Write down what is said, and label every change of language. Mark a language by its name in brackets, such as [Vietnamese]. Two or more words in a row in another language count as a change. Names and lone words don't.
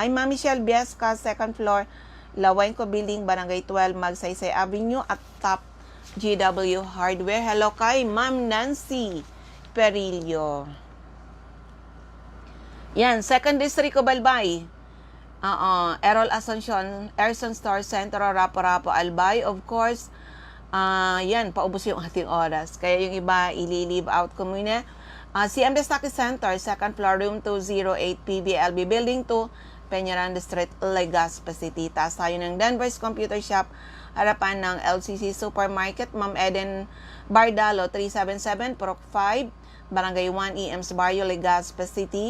[Filipino] Ma'am Michelle Biasca, [English] second floor, [Filipino] Lawenco Building, Barangay 12, Magsaysay Avenue at top GW Hardware. Hello kay Ma'am Nancy Perillo. Yan, [English] second district, [Filipino] Cobalbay. Errol Asuncion, Erson Store Center, Rapo-Rapo, Albay. [English] Of course, [Filipino] yan, paubos yung ating oras. Kaya yung iba, ili-leave out ko muna. CMD Stocky Center, [English] second floor, [Filipino] room 208, PBLB Building 2, Peñaranda Street, Legazpi City. Taas tayo ng Denver's Computer Shop, harapan ng LCC Supermarket. Ma'am Eden Bardalo, 377, Proc 5, Barangay 1, EMS Barrio, Legazpi City.